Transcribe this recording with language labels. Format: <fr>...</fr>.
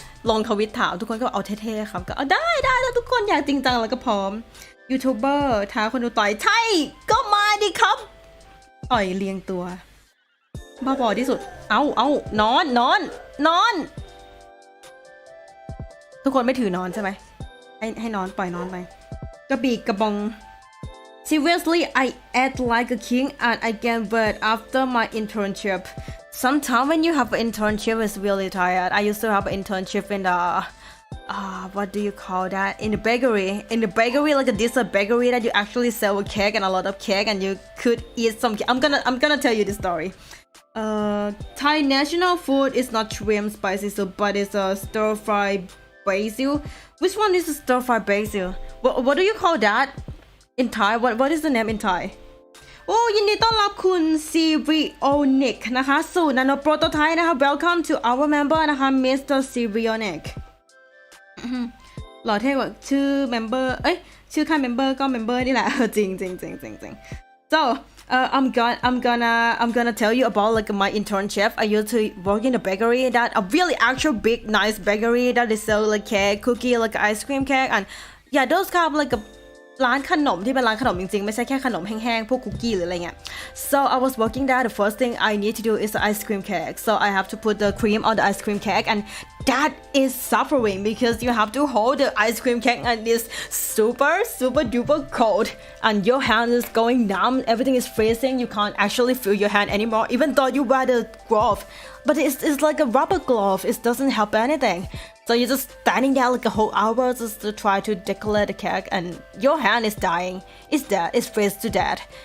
<th>ลงทวิตถามทุกคนก็เอาเท่ๆครับก็เอาได้แล้วทุกคนอยากจริงจังแล้วก็พร้อมยูทูบเบอร์ท้าคนดูต่อยใช่ก็มาดิครับต่อยเรียงตัวบ้าบอที่สุดเอานอนทุกคนไม่ถือนอนใช่ไหมให้นอนปล่อยนอนไปกระบี่กระบอง</th> <en>Seriously, I ate like a king and I gained weight after my internship. Sometimes when you have an internship, it's really tired. I used to have an internship in the, what do you call that? In the bakery. In the bakery, like a dessert bakery that you actually sell a cake and a lot of cake and you could eat some cake. I'm gonna tell you the story. Thai national food is not shrimp spicy soup, but it's a stir-fried basil. Which one is a stir-fried basil? What do you call that?In Thai, what is the name in Thai?</en> <th>โอ้ยินดีต้อนรับคุณซีริโอนิกนะคะสู่นาโนโปรโตไทป์นะคะ</th> <en>Welcome to our member</en> <th>นะคะ Mr. Sirionic หล่อเท่กว่าชื่อ member ชื่อค่าย member ก็ member นี่แหละจริง</th> <en>so I'm gonna tell you about like my internship. I used to work in a bakery that a really actual big nice bakery that they sell like cake, cookie, like ice cream cake and yeah those kind of like a</en> <th>ร้านขนมที่เป็นร้านขนมจริงๆไม่ใช่แค่ขนมแห้งๆพวกคุกกี้หรืออะไรเงี้ย</th> <en>so I was working there the first thing I need to do is the ice cream cake so I have to put the cream on the ice cream cake and that is suffering because you have to hold the ice cream cake and it's super duper cold and your hand is going numb everything is freezing you can't actually feel your hand anymore even though you wear the glove but it's like a rubber glove it doesn't help anything.So you're just standing there like a whole hour just to try to decorate the cake and your hand is dying. It's dead. It's freeze to death.</en>